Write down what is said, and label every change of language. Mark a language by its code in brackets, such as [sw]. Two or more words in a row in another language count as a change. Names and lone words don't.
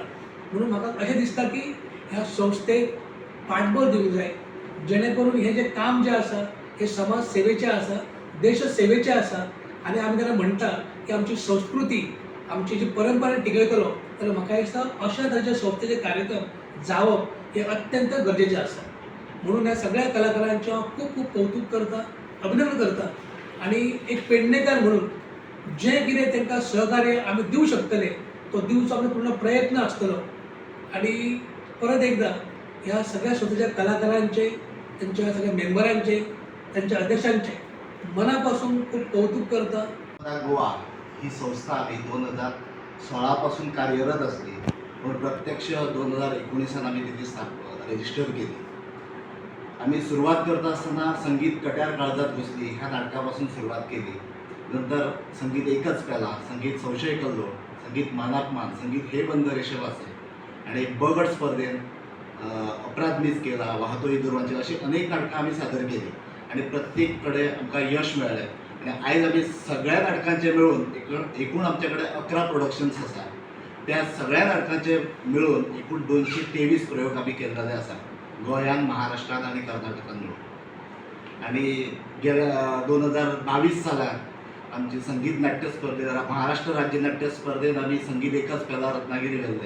[kok] म्हणून म्हाका अशें दिसता की ह्या संस्थेक पाठबळ दिवंक जाय, जेणे करून हें जें काम जें आसा हे समाज सेवेचे आसा, देश सेवेचे आसा आनी आमी जेन्ना म्हणटा की आमची संस्कृती आमची जी परंपरा टिकयतलो जाल्यार म्हाका दिसता अशा तरेचे संस्थेचे कार्यक्रम जावप हे अत्यंत गरजेचे आसा. म्हणून ह्या सगळ्या कलाकारांचे हांव खूब खूब कौतुक करता, अभिनंदन करता आनी एक पेडणेकार म्हणून जें कितें तांकां सहकार्य आमी दिवं शकतले तो दिवचो आमचो पूर्ण प्रयत्न आसतलो. [mr] आनी परत एकदा ह्या सगळ्या संस्थेच्या कलाकारांचे, त्यांच्या सगळ्या मेंबरांचे, त्यांच्या अध्यक्षांचे मनापासून खूप कौतुक करता. गोवा ही संस्था आम्ही 2016 पासून कार्यरत असली, पण प्रत्यक्ष 2019 आम्ही तिथे रजिस्टर केली. आम्ही सुरुवात करत असताना संगीत कट्यार काळजात घुसली ह्या नाटकापासून सुरुवात केली. नंतर संगीत एकच पेला, संगीत संशय कल्लो, संगीत मानापमान, संगीत हे बंद रेषेवाचे आणि ब गट स्पर्धेत अपराध मीच केला, वाहतोही दुर्वांचे अशी अनेक नाटकां आम्ही सादर केली आणि प्रत्येक कडे [kok] आमकां यश मेळ्ळें. आणि आयज आमी सगळ्या नाटकांचे मिळून एकूण आमच्याकडे 11 प्रोडक्शन्स आसा. त्या सगळ्या नाटकांचे मिळून एकूण 223 प्रयोग आमी केल्ले आसा गोंयांत, महाराष्ट्रांत आनी कर्नाटकांत मिळून. आनी गेल्या 2022 सालांत आमची संगीत नाट्य स्पर्धेत महाराष्ट्र राज्य नाट्य स्पर्धेत आमी संगीत एकच पेला रत्नागिरी गेल्ले.